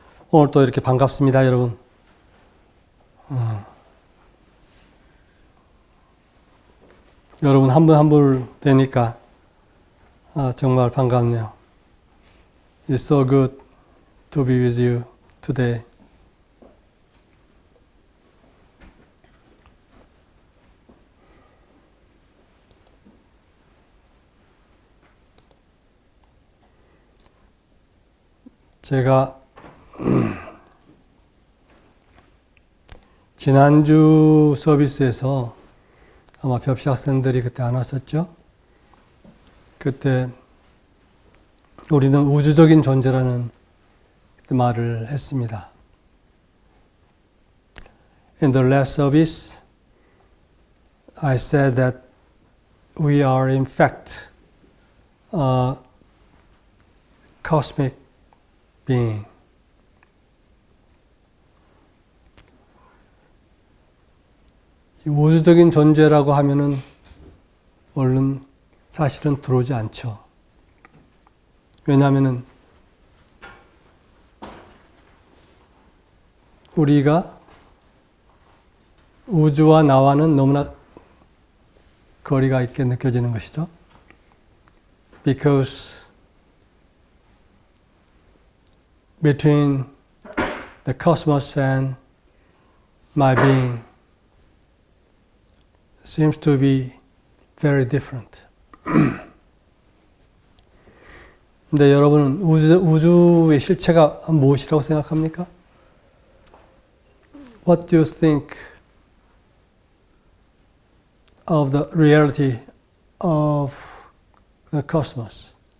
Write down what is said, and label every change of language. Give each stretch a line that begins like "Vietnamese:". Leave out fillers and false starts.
Korean: 오늘 또 이렇게 반갑습니다, 여러분. 여러분 한 분 한 분 뵈니까 정말 반갑네요.
English: It's so good to be with you today.
Korean: 제가 지난주 서비스에서 아마 벽시 학생들이 그때 안 왔었죠? 그때 우리는 우주적인 존재라는 말을 했습니다.
English: In the last service, I said that we are in fact a cosmic being.
Korean: 우주적인 존재라고 하면은 얼른 사실은 들어오지 않죠. 왜냐하면은 우리가 우주와 나와는 너무나 거리가 있게 느껴지는 것이죠.
English: Because between the cosmos and my being seems to be very different.
Korean: 근데 여러분은 우주의 실체가 무엇이라고 생각합니까?
English: What do you think of the reality of the cosmos?